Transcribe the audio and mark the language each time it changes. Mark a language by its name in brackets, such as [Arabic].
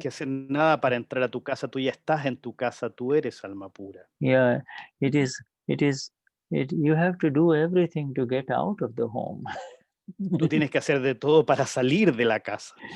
[Spanish] que hacer nada para entrar a tu casa, tú ya estás en tu casa, tú eres alma pura. [English] Yeah, it is. You have to do everything to get out of the home. [Spanish] Tú tienes que hacer de todo para salir de la casa.